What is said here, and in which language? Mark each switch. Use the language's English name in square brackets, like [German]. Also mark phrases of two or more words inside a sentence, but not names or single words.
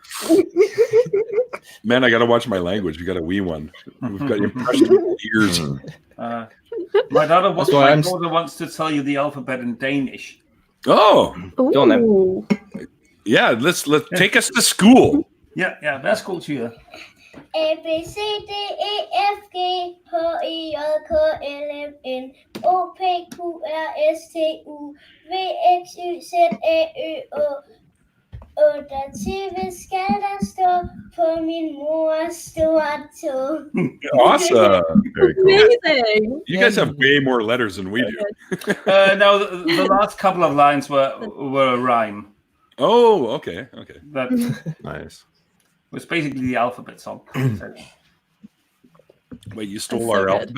[English] Man, I got to watch my language. We got a wee one. We've got impressionable ears. My daughter wants to tell you the alphabet in Danish. Oh, go on then. Yeah, let's take us to school. Yeah, værsgo, Tyre. [Danish] A, B, C, D, E, F, G, H, I, J, K, L, M, N, O, P, Q, R, S, T, U, V, X, Y, Z, A, Ø, Å, der til, hvad skal der stå på min mors store tog? [English] Awesome. Very cool. Amazing. You guys have way more letters than we do. No, the last couple of lines were a rhyme. Oh, okay. That Nice. was basically the alphabet song. Wait, you stole our alphabet song?